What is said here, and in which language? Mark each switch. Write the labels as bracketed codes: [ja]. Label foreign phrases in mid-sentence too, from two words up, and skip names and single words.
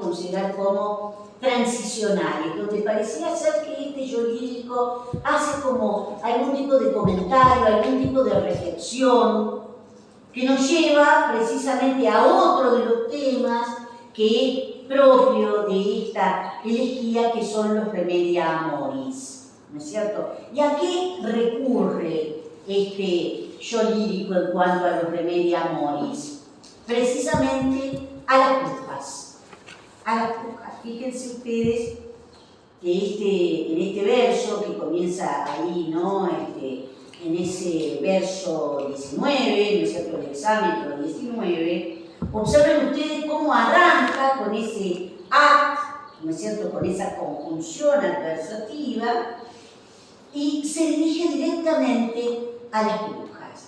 [es] considerar como transicionales, donde parecía ser que este yo lírico hace como algún tipo de comentario, algún tipo de reflexión que nos lleva precisamente a otro de los temas que es propio de esta elegía, que son los [la] remedia amoris, [es] ¿no es cierto? ¿Y a qué recurre este yo lírico en cuanto a los [la] remedia amoris? [es] Precisamente a las brujas, Fíjense ustedes que en este verso que comienza ahí, ¿no? en ese verso 19, ¿no es cierto?, el hexámetro 19, observen ustedes cómo arranca con ese at, ¿no es cierto?, con esa conjunción adversativa, y se dirige directamente a las brujas.